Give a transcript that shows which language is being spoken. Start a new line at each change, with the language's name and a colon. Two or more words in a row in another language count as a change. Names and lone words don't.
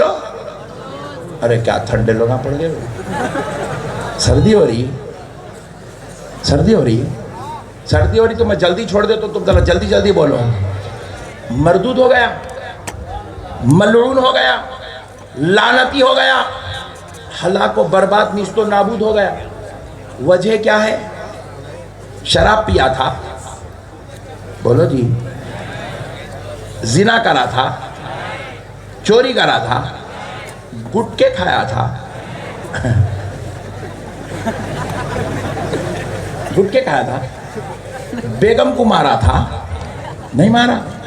Urdu: ارے کیا ٹھنڈے لوگ پڑ گئے، سردی ہو رہی، سردی ہو رہی، سردی ہو رہی تو میں جلدی چھوڑ دیتا ہوں، تم ذرا جلدی جلدی بولو۔ مردود ہو گیا، ملعون ہو گیا، لعنتی ہو گیا، ہلاک و برباد نیست و نابود ہو گیا۔ وجہ کیا ہے؟ شراب پیا تھا، بولو جی، زنا کرا تھا، چوری کرا تھا، گٹکے کھایا تھا، گٹکے کھایا تھا، بیگم کو مارا تھا، نہیں مارا،